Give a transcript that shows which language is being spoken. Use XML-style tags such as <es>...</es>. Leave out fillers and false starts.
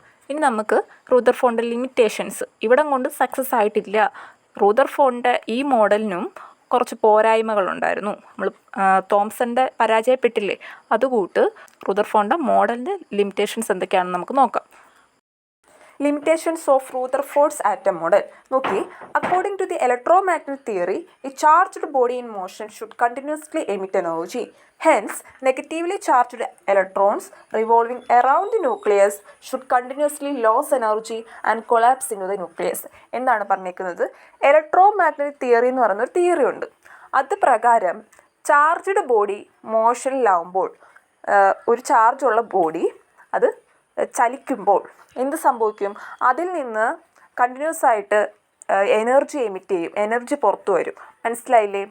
<ml>ഇനി നമുക്ക് റൂദർഫോർഡിൻ്റെ ലിമിറ്റേഷൻസ്. ഇവിടം കൊണ്ട് സക്സസ് ആയിട്ടില്ല. റൂദർഫോർഡിൻ്റെ ഈ മോഡലിനും കുറച്ച് പോരായ്മകളുണ്ടായിരുന്നു. നമ്മൾ തോംസൻ്റെ പരാജയപ്പെട്ടില്ലേ, അതുകൂട്ട് റൂദർഫോർഡിൻ്റെ മോഡലിൻ്റെ ലിമിറ്റേഷൻസ് എന്തൊക്കെയാണെന്ന് നമുക്ക് നോക്കാം.</ml> <en>Limitations of Rutherford's atom model. നോക്കി, according to the electromagnetic theory, a charged body in motion should continuously emit energy. Hence, negatively charged electrons revolving around the nucleus should continuously lose energy and collapse into the nucleus.</en> <ml>എന്താണ് പറഞ്ഞേക്കുന്നത്? Electromagnetic theory എന്ന് പറയുന്നൊരു theory ഉണ്ട്. അത് പ്രകാരം charged body മോഷനിലാവുമ്പോൾ, ഒരു ചാർജുള്ള body അത് ചലിക്കുമ്പോൾ എന്ത് സംഭവിക്കും? അതിൽ നിന്ന് കണ്ടിന്യൂസ് ആയിട്ട് എനർജി എമിറ്റ് ചെയ്യും, എനർജി പുറത്തു വരും. മനസ്സിലായില്ലേ?</ml>